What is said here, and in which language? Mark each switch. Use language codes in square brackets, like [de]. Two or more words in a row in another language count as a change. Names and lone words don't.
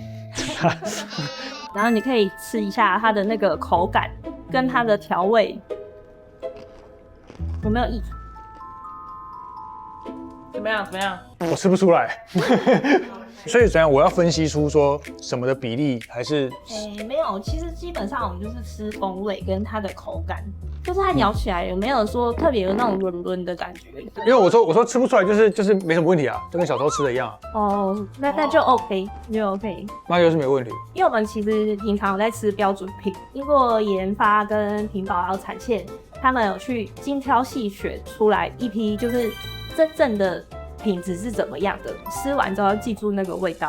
[zh] 然後你可以吃一下它的那個口感跟它的調味有沒有異？怎麼樣？怎麼樣？我吃不出來。所以怎樣？我要分析出說什麼的比例還是？沒有，其實基本上我們就是吃風味跟它的口感，就是它咬起來有沒有說特別有那種潤潤的感覺？因為我說吃不出來，就是沒什麼問題啊，就跟小時候吃的一樣啊。哦，那就 OK， 就 OK。那就是沒問題。因為我們其實平常有在吃標準品，經過研發跟品保還有產線，他們有去精挑細選出來一批就是真正的品質是怎麼樣的，吃完之後要記住那個味道。